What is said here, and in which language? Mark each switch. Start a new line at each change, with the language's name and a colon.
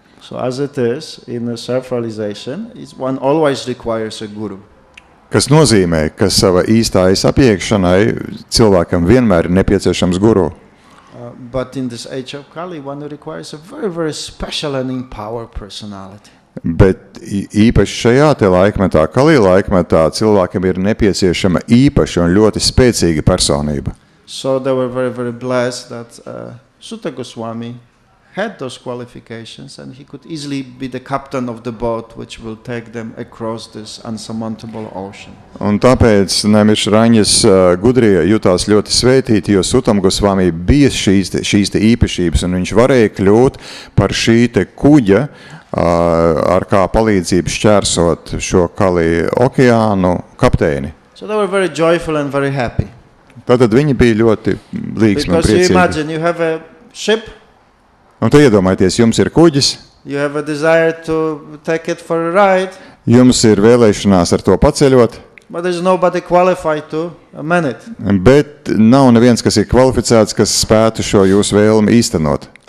English: So as it is, in self-realization, one always requires a guru.
Latvian: Kas nozīmē, ka sava īstā es apiekšanai cilvēkam vienmēr ir nepieciešams guru.
English: But in this age of Kali, one requires a very, very special and empowered personality.
Latvian: Bet īpaši šajā te laikmetā, Kali laikmetā, cilvēkam ir nepieciešama īpaša un ļoti spēcīga personība.
English: So they were very, very blessed that Sutta Goswami had those qualifications, and he could easily be the captain of the boat which will take them across this unsurmountable ocean.
Latvian: Un tāpēc Nemišraņas gudrie jutās ļoti svētīti, jo Sutam Gosvami bija šīs te īpašības, un viņš varēja kļūt par šī te kuģa, ar kā palīdzību šķērsot šo Kali okeānu kapteini.
English: So they were very joyful and very happy.
Latvian: Tātad viņi bija ļoti līgsmi un
English: Because you
Latvian: priecīgi.
English: imagine you have a ship,
Latvian: Un te iedomājieties, jums ir kuģis,
English: you have a desire to take it for a ride,
Latvian: jums ir vēlēšanās ar to paceļot,
English: but there's nobody qualified to man it.
Latvian: bet nav neviens, kas ir kvalificēts, kas spētu šo jūsu vēlmi īstenot.